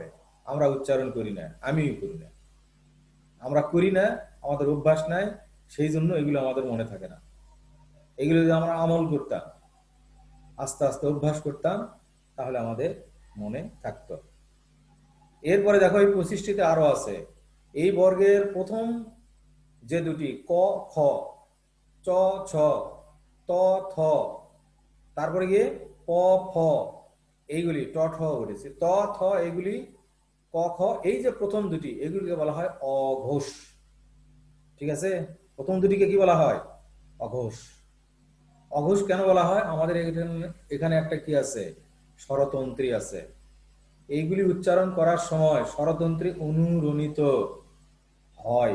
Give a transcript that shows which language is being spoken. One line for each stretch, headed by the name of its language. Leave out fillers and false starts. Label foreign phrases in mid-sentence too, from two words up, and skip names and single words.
Bangla: আমরা উচ্চারণ করি না, আমিও করি না, আমরা করি না, আমাদের অভ্যাস নাই, সেই জন্য এগুলো আমাদের মনে থাকে না। এগুলো যদি আমরা আমল করতাম, আস্তে আস্তে অভ্যাস করতাম, তাহলে আমাদের মনে থাকতো। এরপরে দেখো এই 25টিতে আরো আছে। এই বর্গের প্রথম যে দুটি ক, খ, চ, ছ, ত, থ, তারপরে গিয়ে প, ফ, এইগুলি ট, ঠ উঠেছে, ত, থ, এইগুলি ক, খ, এই যে প্রথম দুটি, এগুলিকে বলা হয় অঘোষ। ঠিক আছে? প্রথম দুটিকে কি বলা হয়? অঘোষ। অঘোষ কেন বলা হয়? আমাদের এখানে একটা কি আছে? স্বরতন্ত্রী আছে। এইগুলি উচ্চারণ করার সময় স্বরতন্ত্রী অনুরণিত হয়।